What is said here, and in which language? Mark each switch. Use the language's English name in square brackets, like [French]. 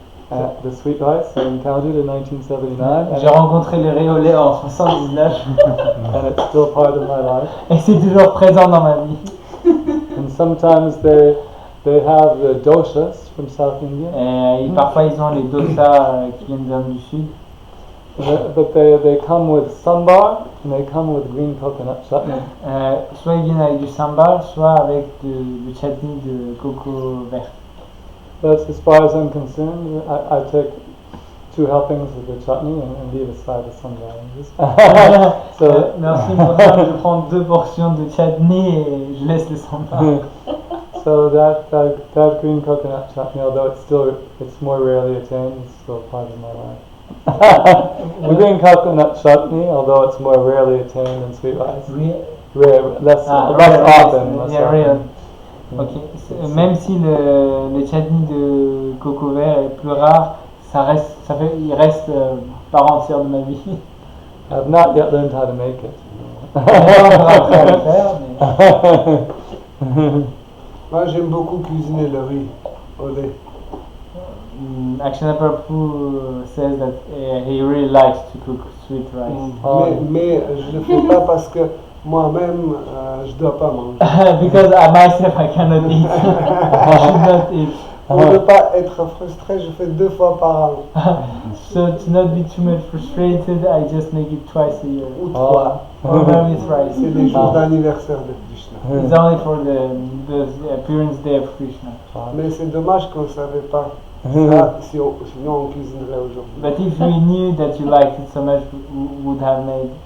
[English] The sweet rice I encountered in 1979, [French] J'ai rencontré le riz au lait en 79 [English] and it's still part of my life. [French] et c'est toujours présent dans ma vie. [English] And sometimes they have the doshas from South India, [French] Et parfois, ils ont les dosas qui viennent d'Inde du Sud. [English] but they come with sambar and they come with green coconut chutney. [French] Soit ils viennent avec du sambar, soit avec du chutney de coco vert. [English] But as far as I'm concerned, I take 2 helpings of the chutney and leave aside the sambar. So [French] Merci pour ça, je prends 2 portions de chutney et je laisse le sambar. [English] so that green coconut chutney, although it's more rarely attained, it's still part of my life. The green coconut chutney, although it's more rarely attained than sweet rice, less often. Less Yeah, often. real. Ok. [French] Même si le chutney de coco vert est plus rare, il reste part entière de ma vie. [English] I've not yet learned how to make it. [French] Je vais pas après à le faire, mais Moi, j'aime beaucoup cuisiner le riz au lait. [English] Akshayananda Prabhu says that he really likes to cook sweet rice. [French] Mais je le fais pas parce que moi-même, je dois pas manger. [English] Because myself I cannot eat. I should not eat. [French] Pour ne pas être frustré, je fais 2 fois par an. [English] So to not be too much frustrated, I just make it twice a year. [French] Ou 3. [English] Or maybe thrice. [French] C'est les jours d'anniversaire de Krishna. [English] It's only for the appearance day of Krishna. [French] Mais c'est dommage qu'on ne savait pas ça, sinon on cuisinerait aujourd'hui. [English] But if we knew that you liked it so much, we would have made